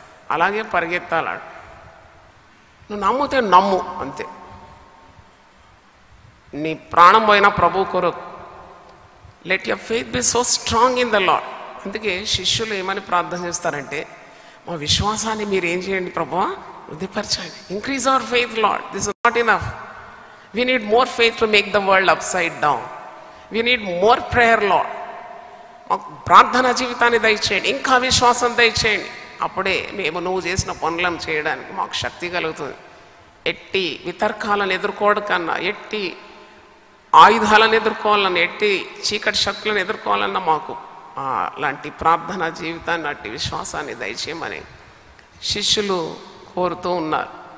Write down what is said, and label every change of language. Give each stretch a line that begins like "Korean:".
Telugu: అలాగే పరిగెత్తాలాడు. నువ్వు నమ్మితే నమ్ము, అంతే. నీ ప్రాణం పోయిన ప్రభు కొరకు.
English: Let your faith be so strong in the lord.
Telugu: అందుకే శిష్యులు ఏమని ప్రార్థన చేస్తారంటే, మా విశ్వాసాన్ని మీరు ఏం చేయండి ప్రభువా, వృద్ధిపరచండి.
English: Increase our faith lord. This is not enough. We need more faith to make the world upside down. We need more prayer, Lord.
Telugu: ప్రార్థన జీవితాన్ని దయచేయండి, ఇంకా విశ్వాసం దయచేయండి. అప్పుడే మేము నువ్వు చేసిన పనులను చేయడానికి మాకు శక్తి కలుగుతుంది. ఎట్టి వితర్కాలను ఎదుర్కోవడం కన్నా, ఎట్టి ఆయుధాలను ఎదుర్కోవాలన్నా, ఎట్టి చీకటి శక్తులను ఎదుర్కోవాలన్నా మాకు లాంటి ప్రార్థన జీవితాన్ని, అట్టి విశ్వాసాన్ని దయచేయమని శిష్యులు కోరుతూ ఉన్నారు.